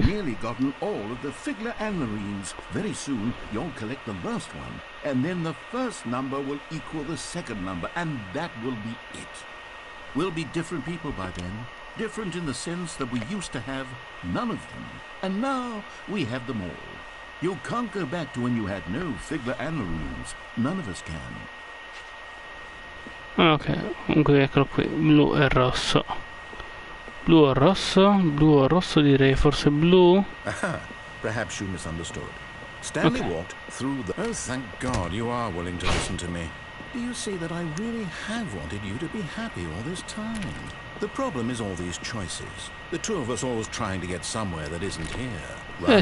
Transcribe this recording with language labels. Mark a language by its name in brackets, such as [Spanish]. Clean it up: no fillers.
[English] nearly gotten all of the Figler and Marines. Very soon, you'll collect the last one, and then the first number will equal the second number, and that will be it. We'll be different people by then. Different in the sense that we used to have none of them, and now we have them all. You can't go back to when you had no Figler and Marines. None of us can. [Italian] Ok, comunque eccolo qui, blu e rosso. Blu o rosso? Blu o rosso direi forse blu. [English] Aha, perhaps you misunderstood. Stanley Okay. walked through the... Oh, thank God you are willing to listen to me. Do you see that I really have wanted you to be happy all this time? The problem is all these choices. The two of us always trying to get somewhere that isn't here.